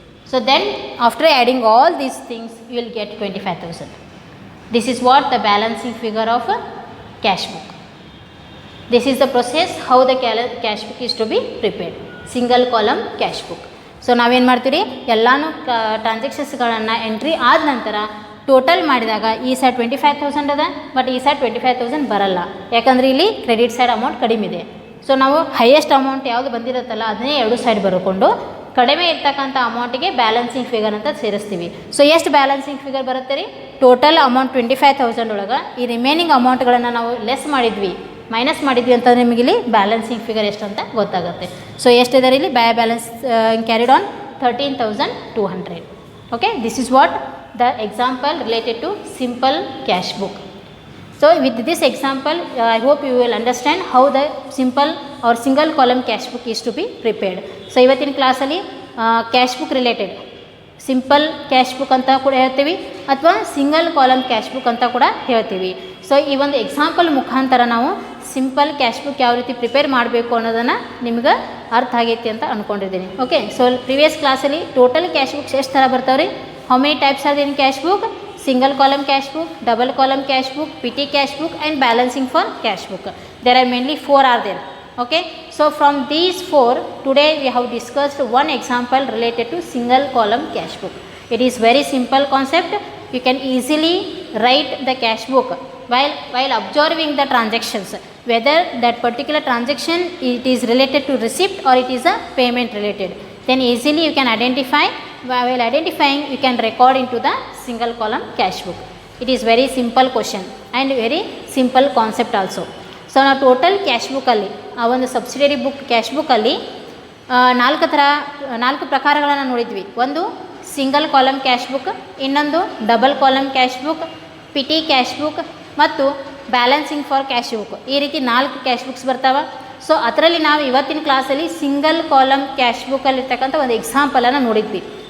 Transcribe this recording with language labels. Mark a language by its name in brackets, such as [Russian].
[English] So then after adding all these things you will get 25,000. This is what the balancing figure of a cash book. This is the process how the cash book is to be prepared. Single column cash book. [Kannada] So ನಾವೇನು ಮಾಡ್ತೀವಿ, ಎಲ್ಲನೂ ಟ್ರಾನ್ಸಾಕ್ಷನ್ಸ್ಗಳನ್ನು entry ಆದ ನಂತರ total ಮಾಡಿದಾಗ ಈ side 25,000 ಅದ, but ಈ side 25,000 ಬರಲ್ಲ. ಯಾಕಂದರೆ ಇಲ್ಲಿ ಕ್ರೆಡಿಟ್ ಸೈಡ್ ಅಮೌಂಟ್ ಕಡಿಮೆ ಇದೆ. ಸೊ ನಾವು ಹೈಯೆಸ್ಟ್ ಅಮೌಂಟ್ ಯಾವುದು ಬಂದಿರುತ್ತಲ್ಲ ಅದನ್ನೇ ಎರಡು ಸೈಡ್ ಬರ್ಕೊಂಡು ಕಡಿಮೆ ಇರ್ತಕ್ಕಂಥ ಅಮೌಂಟಿಗೆ ಬ್ಯಾಲೆನ್ಸಿಂಗ್ ಫಿಗರ್ ಅಂತ ಸೇರಿಸ್ತೀವಿ. ಸೊ ಎಷ್ಟು ಬ್ಯಾಲೆನ್ಸಿಂಗ್ ಫಿಗರ್ ಬರುತ್ತೆ ರೀ? ಟೋಟಲ್ ಅಮೌಂಟ್ 25,000 ಒಳಗೆ ಈ ರಿಮೈನಿಂಗ್ ಅಮೌಂಟ್ಗಳನ್ನು ನಾವು ಲೆಸ್ ಮಾಡಿದ್ವಿ, ಮೈನಸ್ ಮಾಡಿದ್ವಿ ಅಂತಂದರೆ ನಿಮಗೆ ಇಲ್ಲಿ ಬ್ಯಾಲೆನ್ಸಿಂಗ್ ಫಿಗರ್ ಎಷ್ಟು ಅಂತ ಗೊತ್ತಾಗುತ್ತೆ. ಸೊ ಎಷ್ಟಿದೆ ಇಲ್ಲಿ balance carried on 13,200. [English] Okay, this is what the example related to simple cash book. So with this example I hope you will understand how the simple or single column cash book is to be prepared. [Kannada] So ಇವತ್ತಿನ ಕ್ಲಾಸಲ್ಲಿ cash book related simple cash book ಅಂತ ಕೂಡ ಹೇಳ್ತೀವಿ ಅಥವಾ single column cash book ಅಂತ ಕೂಡ ಹೇಳ್ತೀವಿ. So ಈ ಒಂದು ಎಕ್ಸಾಂಪಲ್ ಮುಖಾಂತರ ನಾವು ಸಿಂಪಲ್ ಕ್ಯಾಶ್ ಬುಕ್ ಯಾವ ರೀತಿ ಪ್ರಿಪೇರ್ ಮಾಡಬೇಕು ಅನ್ನೋದನ್ನು ನಿಮ್ಗೆ ಅರ್ಥ ಆಗೈತಿ ಅಂತ ಅಂದ್ಕೊಂಡಿದ್ದೀನಿ. ಓಕೆ, ಸೊ ಪ್ರಿವಿಯಸ್ ಕ್ಲಾಸಲ್ಲಿ ಟೋಟಲ್ ಕ್ಯಾಶ್ ಬುಕ್ಸ್ ಎಷ್ಟು ಥರ ಬರ್ತಾವೆ ರೀ? [English] How many types are there in cash book? Single column cash book, double column cash book, petty cash book and balancing for cash book. There are mainly 4 are there. Okay, so from these 4 today we have discussed one example related to single column cash book. It is very simple concept. You can easily write the cash book while observing the transactions, whether that particular transaction it is related to receipt or it is a payment related. Then easily you can identify. While identifying you can record into the single column cash book. It is very simple question and very simple concept also. [Kannada] So ನಾವು total cash ಬುಕ್ಕಲ್ಲಿ ಆ ಒಂದು subsidiary book cash ಬುಕ್ಕಲ್ಲಿ 4 ಪ್ರಕಾರಗಳನ್ನು ನೋಡಿದ್ವಿ. ಒಂದು single column cash book, ಇನ್ನೊಂದು double column cash book, PT cash book ಮತ್ತು ಬ್ಯಾಲೆನ್ಸಿಂಗ್ ಫಾರ್ ಕ್ಯಾಶ್ ಬುಕ್. ಈ ರೀತಿ 4 ಕ್ಯಾಶ್ ಬುಕ್ಸ್ ಬರ್ತಾವೆ. ಸೊ ಅದರಲ್ಲಿ ನಾವು ಇವತ್ತಿನ ಕ್ಲಾಸಲ್ಲಿ ಸಿಂಗಲ್ ಕಾಲಮ್ ಕ್ಯಾಶ್ ಬುಕ್ಕಲ್ಲಿರ್ತಕ್ಕಂಥ ಒಂದು ಎಕ್ಸಾಂಪಲನ್ನು ನೋಡಿದ್ವಿ.